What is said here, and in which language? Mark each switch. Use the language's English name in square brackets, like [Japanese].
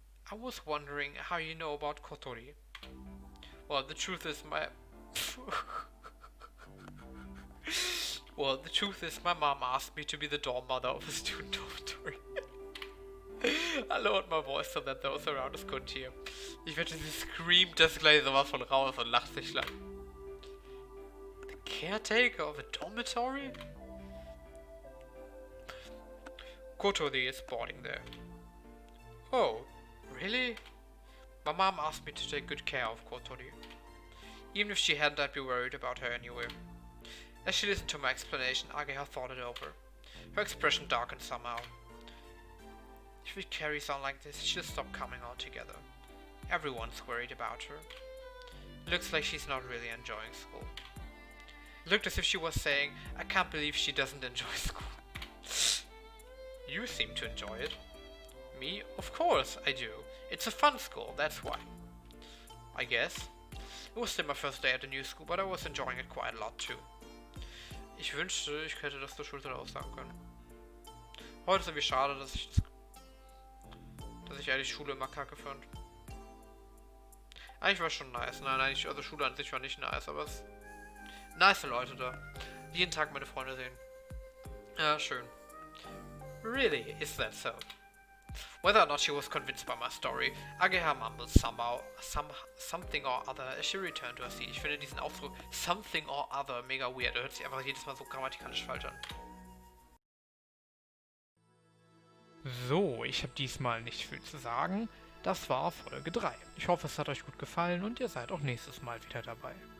[English] I was wondering how you know about Kotori. Well, the truth is my mom asked me to be the dorm mother of a student dormitory. I lowered my voice so that those around us couldn't hear. [German] Ich wette, sie screamt das gleich sowas von raus und lacht sich lang. [English] The caretaker of a dormitory? Kotori is boarding there. Oh, really? My mom asked me to take good care of Kotori. Even if she hadn't, I'd be worried about her anyway. As she listened to my explanation, Ageha thought it over. Her expression darkened somehow. If it carries on like this, she'll stop coming altogether. Everyone's worried about her. Looks like she's not really enjoying school. Looked as if she was saying, I can't believe she doesn't enjoy school. You seem to enjoy it. Me? Of course I do. It's a fun school, that's why. I guess. It was still my first day at the new school, but I was enjoying it quite a lot too. [German] Ich wünschte, ich hätte das zur Schulzeit auch sagen können. Heute ist irgendwie schade, dass ich die Schule immer kacke fand. Eigentlich war es schon nice. Nein, eigentlich, also Schule an sich war nicht nice, aber es nice Leute da. Jeden Tag meine Freunde sehen. Ja, schön. [English] Really, is that so? Whether or not she was convinced by my story, Ageha mumbled something or other as she returned to her seat. [German] Ich finde diesen Ausdruck something or other mega weird. Er hört sich einfach jedes Mal so grammatikalisch falsch an. So, ich habe diesmal nicht viel zu sagen. Das war Folge 3. Ich hoffe, es hat euch gut gefallen und ihr seid auch nächstes Mal wieder dabei.